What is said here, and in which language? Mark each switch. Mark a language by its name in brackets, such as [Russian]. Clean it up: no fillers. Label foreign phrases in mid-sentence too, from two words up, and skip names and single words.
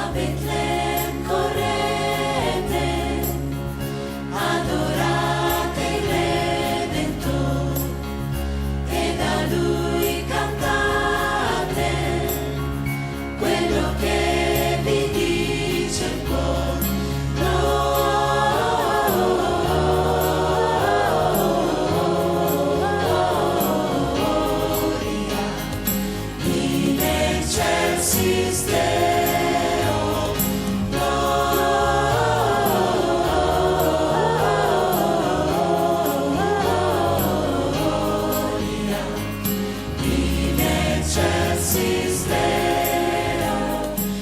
[Italian] Betlemme correte, adorate il Redentore e da Lui cantate quello che vi dice il cuore. [Latin] Gloria in excelsis Deo, gloria in excelsis Deo,